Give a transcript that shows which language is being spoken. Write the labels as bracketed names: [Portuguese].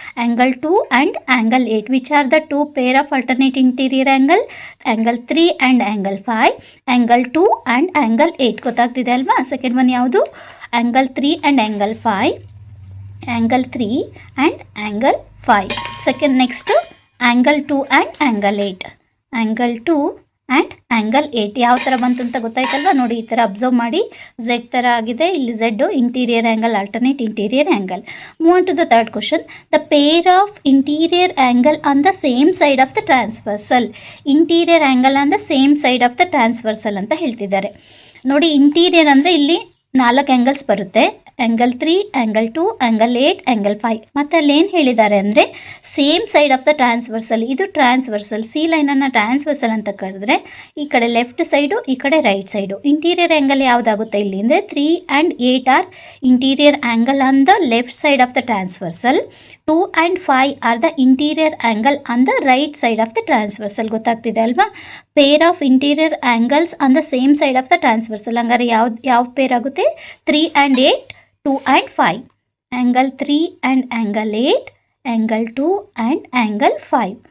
[English] Angle 2 and angle 8 which are the 2 pair of alternate interior angle, angle 3 and angle 5, angle 2 and angle 8. [Kannada] ಗೊತ್ತಾಗ್ತಿದೆ ಅಲ್ವಾ. [English] second one [Kannada] ಯಾವುದು, [English] Angle 3 and angle 5, angle 3 and angle 5. Second next angle 2 and angle 8, angle 2 and angle 8 [Kannada] ಯಾವ ಥರ ಬಂತು ಅಂತ ಗೊತ್ತಾಯ್ತಲ್ವ. ನೋಡಿ ಈ ಥರ ಅಬ್ಸರ್ವ್ ಮಾಡಿ, ಝೆಡ್ ಥರ ಆಗಿದೆ, ಇಲ್ಲಿ Z [English] Interior angle, alternate interior angle. Move on to the third question. The pair of interior angle on the same side of the transversal. Interior angle on the same side of the transversal [Kannada] ಅಂತ ಹೇಳ್ತಿದ್ದಾರೆ. ನೋಡಿ interior ಅಂದರೆ ಇಲ್ಲಿ 4 angles ಬರುತ್ತೆ, angle 3, angle 2, angle 8, angle 5. ಮತ್ತು ಅಲ್ಲಿ ಏನು ಹೇಳಿದ್ದಾರೆ ಅಂದರೆ [English] Same side of the transversal. [Kannada] ಇದು ಟ್ರಾನ್ಸ್ವರ್ಸಲ್, ಸಿ ಲೈನನ್ನು ಟ್ರಾನ್ಸ್ವರ್ಸಲ್ ಅಂತ ಕರೆದ್ರೆ ಈ ಕಡೆ ಲೆಫ್ಟ್ ಸೈಡು, ಈ ಕಡೆ ರೈಟ್ ಸೈಡು. [English] interior angle [Kannada] ಯಾವುದಾಗುತ್ತೆ ಇಲ್ಲಿ ಅಂದರೆ [English] 3 and 8 are interior angle on the left side of the transversal, 2 and 5 are the interior angle on the right side of the transversal. [Kannada] ಗೊತ್ತಾಗ್ತಿದೆ ಅಲ್ವಾ. [English] Pair of interior angles on the same side of the transversal. [Kannada] ಹಂಗಾರೆ ಯಾವ peer ಆಗುತ್ತೆ, [English] 3 and 8, 2 and 5, angle 3 and angle 8, angle 2 and angle 5.